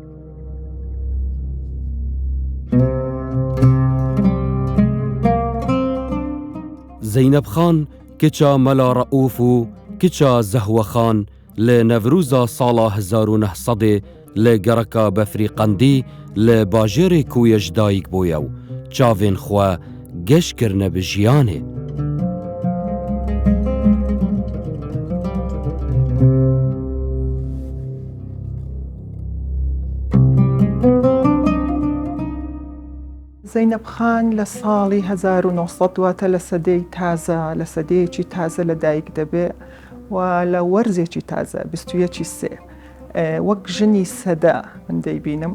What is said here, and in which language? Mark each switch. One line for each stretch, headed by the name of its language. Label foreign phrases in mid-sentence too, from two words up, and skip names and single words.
Kurdish: Zeynep Xan kiça Mela Raûf û kiça Zehwe Xan li Nevrûza sala 1900 li gereka Befrîqendî li bajêrê Kûyê ji dayîk bûye û çavên xwe geş kirine bi jiyanê.
Central Kurdish: زەینەب خان لە ساڵی 1970 واتە لە سەدەی تازە لە سەدەیەکی تازە لەدایک دەبێ و لە وەرزێکی تازە 21 سێ وەک ژنی سەدا من دەیبینم.